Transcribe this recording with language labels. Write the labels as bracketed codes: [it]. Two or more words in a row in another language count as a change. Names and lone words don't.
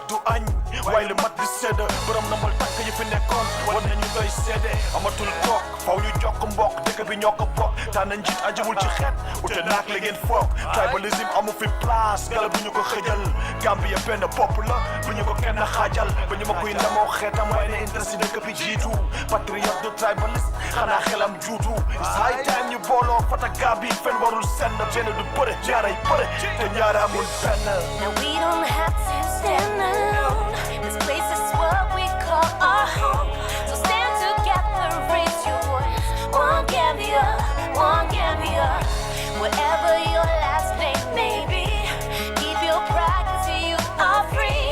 [wo] du añ waaye lu mat di sedd borom nambal tànk yi fi nekkoon war nañu doy seede amatul toog faw ñu jokk mbokk dëkk bi ñoo ko bokk tànn njiit ajiwul ci xeet ute naak la ngeen foog tribalisme amu fi place gala bu ñu ko xëjal Gambia benn bopp la bu ñu ko kenn xaajal ba ñu ma koy ndamoo xeetam waaye ne interest yi dëkk bi jiitu patriote de tribaliste xanaa xelam juutu [en] it's high time [wo] ñu booloo fata Gambie fen warul senn benn du bëre ñaaray bëre te ñaara amul benn. [en] Now we don't have to stand alone. This place is what we call our home. So stand together, raise your voice. One Gambia, one Gambia. Whatever your last name may be, keep your pride 'cause you are free.